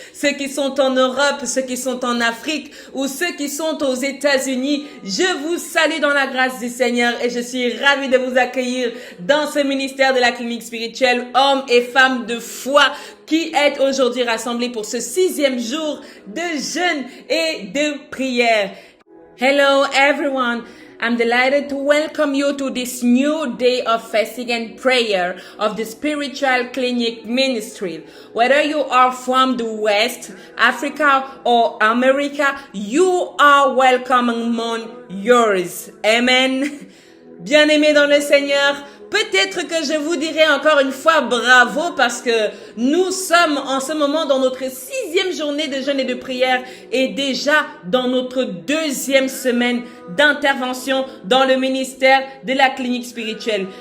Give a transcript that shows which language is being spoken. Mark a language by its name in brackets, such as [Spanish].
[French] Ceux qui sont en Europe, ceux qui sont en Afrique ou ceux qui sont aux États-Unis, je vous salue dans la grâce du Seigneur et je suis ravie de vous accueillir dans ce ministère de la clinique spirituelle, hommes et femmes de foi qui est aujourd'hui rassemblés pour ce 6e jour de jeûne et de prière. [English] Hello everyone. I'm delighted to welcome you to this new day of fasting and prayer of the Spiritual Clinic Ministry. Whether you are from the West, Africa or America, you are welcome among yours. Amen. [French] Bien-aimés dans le Seigneur, peut-être que je vous dirai encore une fois bravo parce que nous sommes en ce moment dans notre 6e journée de jeûne et de prière et déjà dans notre 2e semaine d'intervention dans le ministère de la clinique spirituelle.